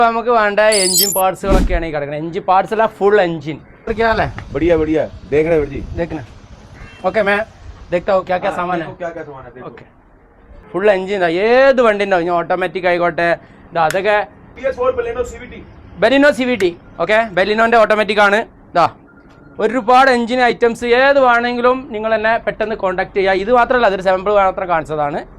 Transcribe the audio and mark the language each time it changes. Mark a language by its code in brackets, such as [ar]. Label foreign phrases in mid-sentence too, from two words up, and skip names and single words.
[ml] നമുക്ക് വേണ്ട എഞ്ചിൻ പാർട്സുകളൊക്കെയാണ് ഈ കിടക്കുന്നത്. എഞ്ചിൻ പാർട്സ് അല്ല, ഫുൾ എഞ്ചിൻ. [hi] बढ़िया बढ़िया देख रहे हैं जी, देखना. ओके मैं देखता हूँ क्या क्या सामान है. क्या क्या सामान है देखो. [ml] ഓക്കെ, ഫുൾ എഞ്ചിൻ. ഏത് വണ്ടി ഉണ്ടാവും, ഇനി ഓട്ടോമാറ്റിക് ആയിക്കോട്ടെ. അതൊക്കെ ബെലിനോ CVT. ഓക്കെ, ബെലിനോന്റെ ഓട്ടോമാറ്റിക് ആണ്. ഇതാ ഒരുപാട് എഞ്ചിൻ ഐറ്റംസ് ഏത് വേണമെങ്കിലും നിങ്ങൾ എന്നെ പെട്ടെന്ന് കോൺടാക്ട് ചെയ്യുക. ഇത് മാത്രമല്ല, അതൊരു സാമ്പിൾ മാത്രം കാണിച്ചതാണ്.